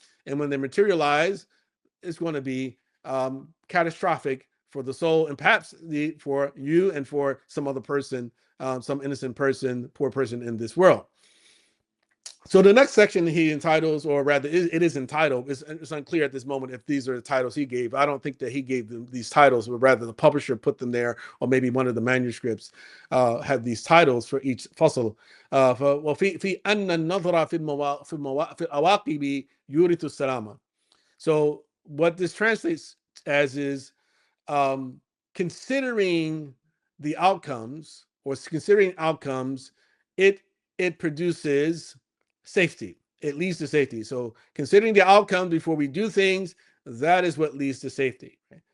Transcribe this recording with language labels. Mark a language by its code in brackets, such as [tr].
[en] And when they materialize, it's going to be catastrophic for the soul, and perhaps for you and for some other person, some innocent person, poor person in this world. So the next section he entitles, or rather it is entitled, it's unclear at this moment if these are the titles he gave. I don't think that he gave them these titles, but rather the publisher put them there, or maybe one of the manuscripts have these titles for each fasl. [ar] وفي أن النظر في العواقب يورث السلامة. [en] So what this translates as is considering the outcomes, or considering outcomes, it produces safety. It leads to safety. So considering the outcome before we do things, that is what leads to safety. Right?